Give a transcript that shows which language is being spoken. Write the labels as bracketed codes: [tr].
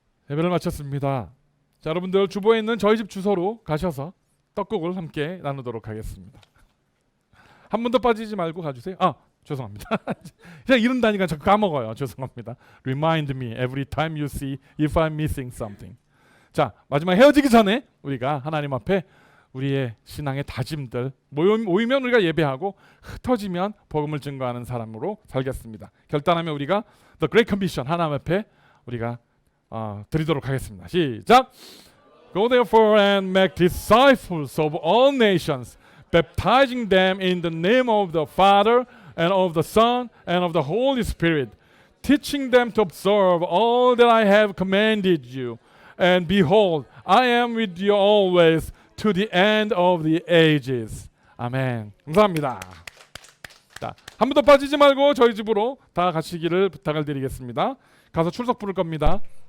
[ko] 예배를 마쳤습니다. 자, 여러분들 주보에 있는 저희 집 주소로 가셔서 떡국을 함께 나누도록 하겠습니다. 한 번도 빠지지 말고 가주세요. 죄송합니다. 그냥 이런다니까 자꾸 까먹어요. 죄송합니다. [en] Remind me every time you see if I'm missing something. [ko] 자, 마지막 헤어지기 전에 우리가 하나님 앞에 우리의 신앙의 다짐들 모이면 우리가 예배하고 흩어지면 복음을 증거하는 사람으로 살겠습니다. 결단하면 우리가 The Great Commission 하나님 앞에 우리가 드리도록 하겠습니다. 시작. [en] Go therefore and make disciples of all nations, baptizing them in the name of the Father and of the Son and of the Holy Spirit, teaching them to observe all that I have commanded you. And behold, I am with you always to the end of the ages. [ko] 아멘. 감사합니다. 자, 한 번도 빠지지 말고 저희 집으로 다 가시기를 부탁을 드리겠습니다. 가서 출석 부를 겁니다.